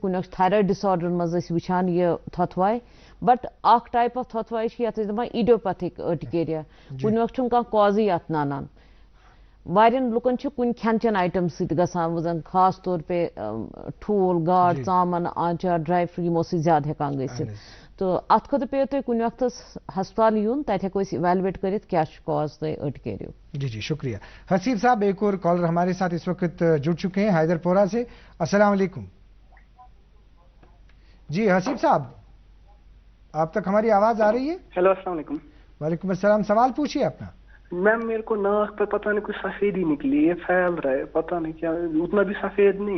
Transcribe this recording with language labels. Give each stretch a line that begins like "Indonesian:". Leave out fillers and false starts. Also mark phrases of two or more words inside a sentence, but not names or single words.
Kashmiri: کُنہِ وقت تھایرایڈ ڈِسآرڈرن منٛز ٲسۍ وٕچھان یہِ تھوتھواے بٹ اکھ
English: type of
Kashmiri: تھوتھواے چھِ یتھ أسۍ دپان
English: idiopathic urticaria
Kashmiri: کُنہِ وقت چھُنہٕ کانٛہہ کازٕے اتھ نانان واریاہن لُکن چھِ کُنہِ کھٮ۪ن چٮ۪ن آیٹم سۭتۍ گژھان زن خاص طور پے ٹھوٗل گاڈ ژامن آنچار
English: dry fruit
Kashmiri: یِمو سۭتۍ زیادٕ ہٮ۪کان گٔژھِتھ تہٕ اتھ خٲطرٕ پیٚیو تۄہہِ کُنہِ وقتس ہسپتال یُن تتہِ ہٮ۪کو أسۍ ایویلویٹ کٔرِتھ کیٛاہ چھُ کاز تۄہہِ أٹکیریو.
Urdu: جی شکریہ. حسیب صاحب ایک اور کالر ہمارے ساتھ اس وقت جڑ چکے ہیں حیدر پورہ سے. السلام علیکم. جی حسیب صاحب آپ تک ہماری آواز آ رہی ہے؟ ہیلو السلام علیکم. وعلیکم السلام. سوال پوچھیے اپنا. میم میرے کو ناک پہ پتہ نہیں کچھ سفیدی نکلی ہے پھیل رہا ہے پتہ نہیں کیا اتنا بھی سفید نہیں ہے.